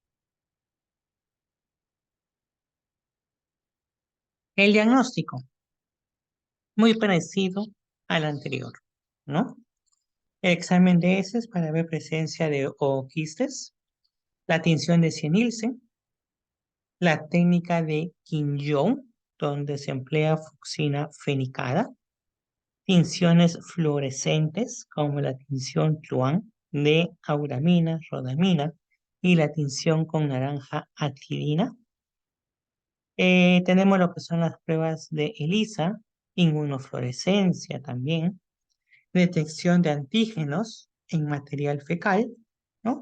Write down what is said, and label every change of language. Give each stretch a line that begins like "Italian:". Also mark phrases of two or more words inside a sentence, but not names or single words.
Spanish: El diagnóstico, muy parecido al anterior, ¿no? El examen de heces para ver presencia de ooquistes, la tinción de Cienilsen, la técnica de Quinjón, donde se emplea fucsina fenicada, tinciones fluorescentes como la tinción Tluan de auramina, rodamina y la tinción con naranja atilina. Tenemos lo que son las pruebas de ELISA, inmunofluorescencia también, detección de antígenos en material fecal, ¿no?